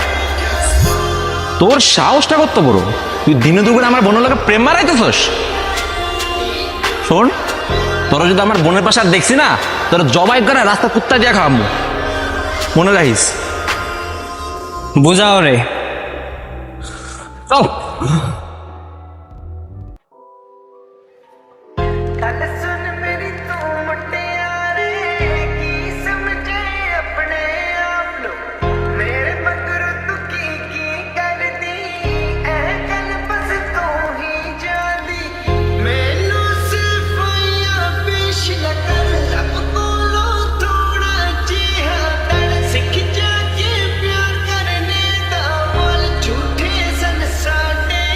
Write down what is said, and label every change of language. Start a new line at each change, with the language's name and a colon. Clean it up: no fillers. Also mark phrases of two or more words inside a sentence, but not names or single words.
Bangla: তোর সাহসটা কত বড়, তুই দিনে দুপুরে আমার বোনের লোকে প্রেম মারাইতেছস? শোন, তোরা যদি আমার বোনের পাশে আর দেখছি না, তোরা জবাই করে রাস্তা কুত্তা দিয়ে খাওয়াবো, মনে রাখিস। বুঝাও রে। চল।
Punjabi: ਗੱਲ ਸੁਣ ਮੇਰੀ ਤੂੰ ਮੁਟਿਆਰੇ ਕੀ ਸਮਝੇ ਆਪਣੇ ਆਪ ਨੂੰ ਮੇਰੇ ਮਗਰ ਤੂੰ ਕੀ ਕਰਦੀ ਐ ਗੱਲ ਬਸ ਤੂੰ ਹੀ ਜਾਣਦੀ ਮੈਨੂੰ ਸਿਫਾਈਆਂ ਪੇਸ਼ ਨਾ ਕਰ ਰੱਬ ਕੋਲੋਂ ਥੋੜਾ ਜਿਹਾ ਡਰ ਸਿੱਖ ਜਾ ਕੇ ਪਿਆਰ ਕਰਨੇ ਦਾ ਮੁੱਲ ਝੂਠੇ ਸਨ ਸਾਡੇ